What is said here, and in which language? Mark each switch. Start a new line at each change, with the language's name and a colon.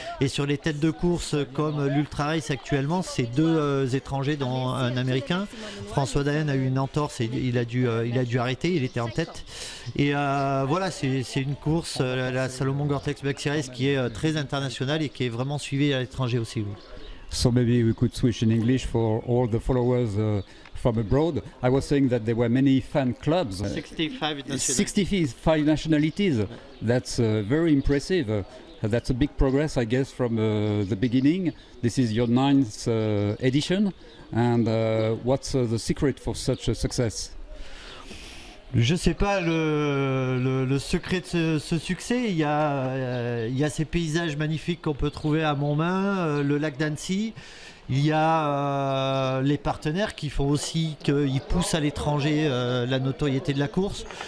French: Et sur les têtes de course comme l'Ultra Race actuellement, c'est 2 étrangers dont un Américain. François Daen a eu une entorse et il a dû arrêter. Il était en tête. Et voilà, c'est une course, la Salomon Gore-Tex Maxi Race, qui est très internationale et qui est vraiment suivie à l'étranger aussi. Oui.
English: So maybe we could switch in English for all the followers from abroad. I was saying that there were many fan clubs. 65 nationalities. That's very impressive. That's a big progress, I guess, from the beginning. This is your 9th edition. And what's the secret for such a success?
French: Je sais pas le secret de ce succès. Il y a ces paysages magnifiques qu'on peut trouver à Montmain, le lac d'Annecy. Il y a les partenaires qui font aussi qu'ils poussent à l'étranger la notoriété de la course.